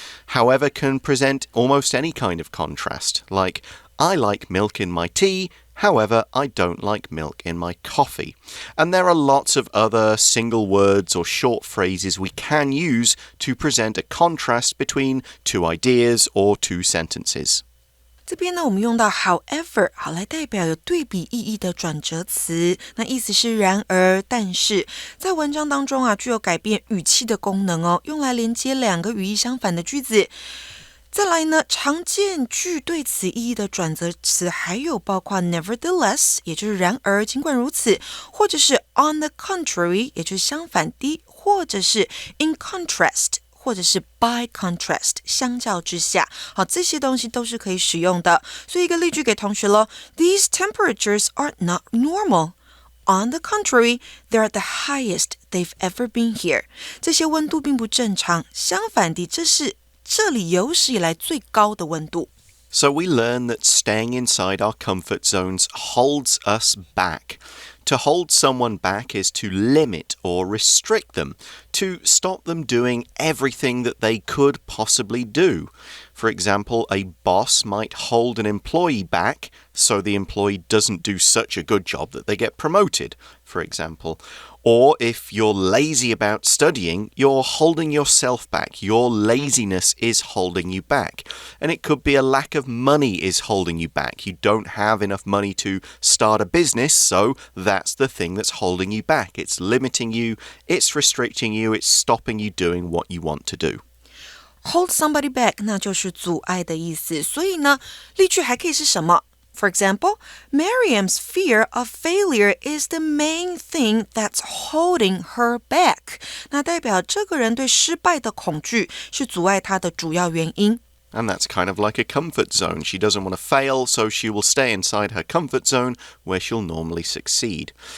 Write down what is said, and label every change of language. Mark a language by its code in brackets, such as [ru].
[en] However can present almost any kind of contrast, like, I like milk in my tea, however, I don't like milk in my coffee. And there are lots of other single words or short phrases we can use to present a contrast between two ideas or two sentences. [zh] 这边呢，我们用到 however 好来代表有对比意义的转折词，那意思是然而、但是，在文章当中具有改变语气的功能哦，用来连接两个语义相反的句子。再来呢，常见具对此意义的转折词还有包括 nevertheless， 也就是然而尽管如此，或者是 on the contrary， 也就是相反的，或者是 in contrast。或者是 by contrast， 相较之下，好，这些东西都是可以使用的。所以一个例句给同学咯 [en] These temperatures are not normal. On the contrary, they're the highest they've ever been here. [zh] 这些温度并不正常，相反的，这是这里有史以来最高的温度。 [en] So we learn that staying inside our comfort zones holds us back.To hold someone back is to limit or restrict them, to stop them doing everything that they could possibly do. For example, a boss might hold an employee back so the employee doesn't do such a good job that they get promoted, for example. Or if you're lazy about studying, you're holding yourself back. Your laziness is holding you back. And it could be a lack of money is holding you back. You don't have enough money to start a business, so that's the thing that's holding you back. It's limiting you, it's restricting you, it's stopping you doing what you want to do.Hold [zh] somebody back 那就是阻碍的意思，所以呢，例句还可以是什么？ [en] For example, Miriam's fear of failure is the main thing that's holding her back. [zh] 那代表这个人对失败的恐惧是阻碍她的主要原因。 [en] And that's kind of like a comfort zone. She doesn't want to fail, so she will stay inside her comfort zone where she'll normally succeed.